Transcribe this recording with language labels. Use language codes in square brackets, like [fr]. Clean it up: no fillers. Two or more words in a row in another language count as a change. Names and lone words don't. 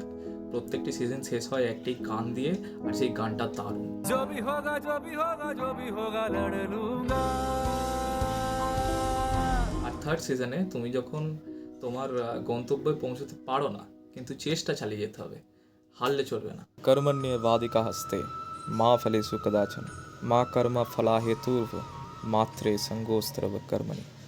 [bn] প্রত্যেকটি সিজন শেষ হয় একটি গান দিয়ে, আর সেই গানটা দারুণ। আর থার্ড সিজনে তুমি যখন তোমার গন্তব্যে পৌঁছতে পারো না, কিন্তু চেষ্টা চালিয়ে যেতে হবে, হারলে চলবে না। [sa] कर्मण्येवाधिका हस्ते मा फलेषु कदाचन मा कर्म फला हेतुर्भ মাত্রে সঙ্গোস্ত্রব কর্মণি।